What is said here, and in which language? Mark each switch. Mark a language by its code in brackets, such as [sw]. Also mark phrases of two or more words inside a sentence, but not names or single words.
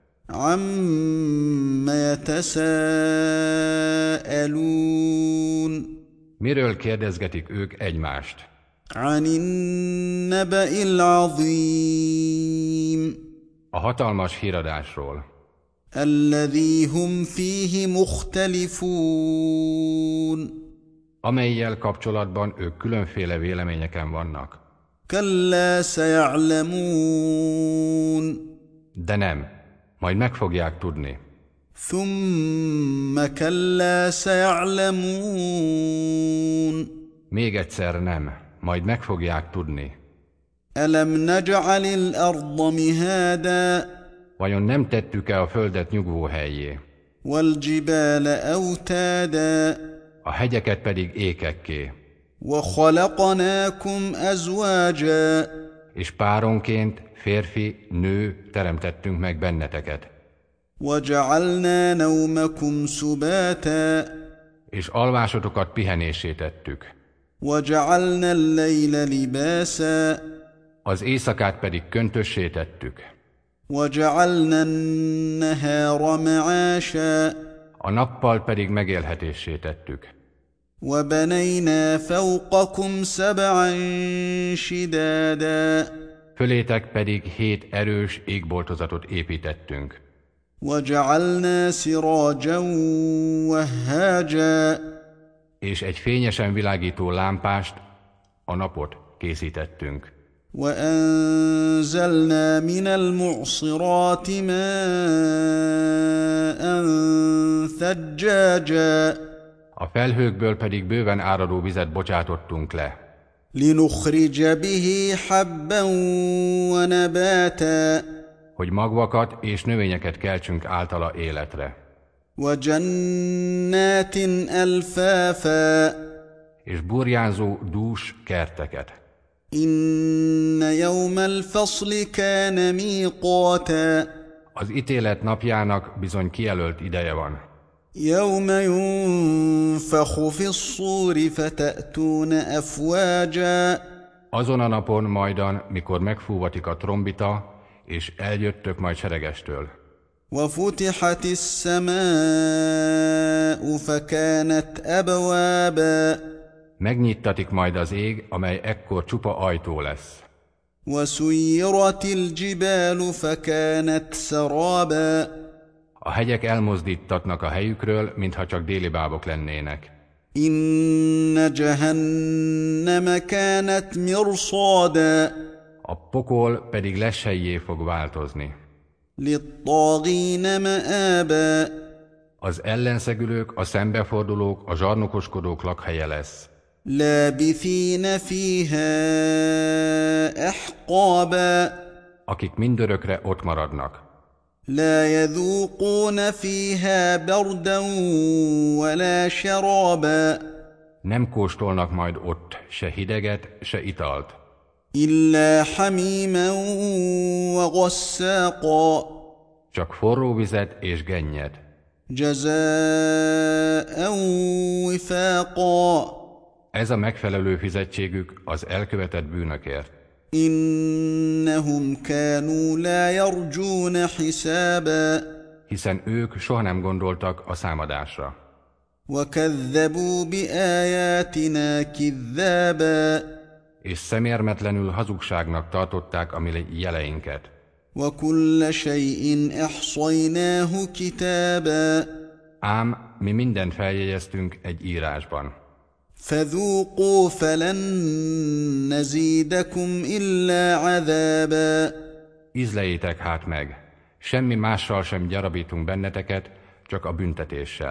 [ar] عم يتساءلون. [hu] Miről kérdezgetik ők egymást? [ar] عن النبإ العظيم. [hu] A hatalmas híradásról. [ar] الذي هم فيه مختلفون. [hu] Amellyel kapcsolatban ők különféle véleményeken vannak. [ar] كلا سيعلمون. [hu] De nem, majd meg fogják tudni. [ar] ثم كلا سيعلمون. [hu] Még egyszer nem, majd meg fogják tudni. [ar] ألم نجعل الأرض مهادا. [hu] Vajon nem tettük-e a földet nyugvóhellyé, [ar] والجبال أوتادا. [hu] a hegyeket pedig ékekké, [ar] وخلقناكم أزواجا. [hu] és páronként férfi, nő teremtettünk meg benneteket, [ar] وجعلنا نومكم سباتا. [hu] és alvásotokat pihenésé tettük, [ar] وجعلنا الليل لباسا. [hu] az éjszakát pedig köntössé tettük, [ar] وَجَعَلْنَا النَّهَارَ مَعَاشًا. [hu] a nappal pedig megélhetésé tettük, [ar] وَبَنَيْنَا فَوْقَكُمْ سَبْعًا شِدَادًا. [hu] fölétek pedig 7 erős égboltozatot építettünk, [ar] وَجَعَلْنَا سِرَاجًا وَهَّاجًا. [hu] és egy fényesen világító lámpást, a napot készítettünk. [ar] وَأَنزَلْنَا مِنَ الْمُعْصِرَاتِ مَاءً ثَجَّاجًا. [hu] A felhőkből pedig bőven áradó vizet bocsátottunk le, [ar] لِنُخْرِجَ بِهِ حَبًّا وَنَبَاتًا. [hu] hogy magvakat és növényeket keltsünk általa életre, [ar] وَجَنَّاتٍ أَلْفَافًا. [hu] és burjánzó dús kerteket. [ar] إِنَّ يَوْمَ الْفَصْلِ كَانَ مِيقَاتًا. [hu] Az ítélet napjának bizony kijelölt ideje van. [ar] يَوْمَ يُنفَخُ فِي الصُّورِ فَتَأْتُونَ أَفْوَاجًا. [hu] Azon a napon majdan, mikor megfúvatik a trombita, és eljöttök majd seregestől. [ar] وَفُتِحَتِ السَّمَاءُ فَكَانَتْ أَبْوَابًا. [hu] Megnyittatik majd az ég, amely ekkor csupa ajtó lesz. [ar] وَسُيِّرَتِ الْجِبَالُ فَكَانَتْ سَرَابًا. [hu] A hegyek elmozdítatnak a helyükről, mintha csak déli bábok lennének. [ar] إِنَّ جَهَنَّمَ كَانَتْ مِرْصَادًا. [hu] A pokol pedig leshelyjé fog változni. [ar] لِلطَّاغِينَ مَآبًا. [hu] Az ellenszegülők, a szembefordulók, a zsarnokoskodók lakhelye lesz. [ar] لَابِثِينَ فِيهَا أَحْقَابًا. [hu] Akik mindörökre ott maradnak. [ar] لَا يَذُوقُونَ فِيهَا بَرْدًا وَلَا شَرَابًا. [hu] Nem kóstolnak majd ott se hideget, se italt, [ar] إِلَّا حَمِيمًا وَغَسَّاقًا. [hu] csak forró vizet és gennyet, [ar] جَزَاءً وِفَاقًا. [hu] ez a megfelelő fizetségük az elkövetett bűnökért. [ar] إِنَّهُمْ كَانُوا لَا يَرْجُونَ حِسَابًا. [hu] Hiszen ők soha nem gondoltak a számadásra, [ar] وَكَذَّبُوا بِآيَاتِنَا كِذَّابًا. [hu] és szemérmetlenül hazugságnak tartották a mi jeleinket. [ar] وَكُلَّ شَيْءٍ أَحْصَيْنَاهُ كِتَابًا. [hu] Ám mi mindent feljegyeztünk egy írásban. [ar] فَذُوقُوا فَلَن نَّزِيدَكُمْ إِلَّا عَذَابًا. [hu] Ízleljétek hát meg, semmi mással sem gyarapítunk benneteket, csak a büntetéssel.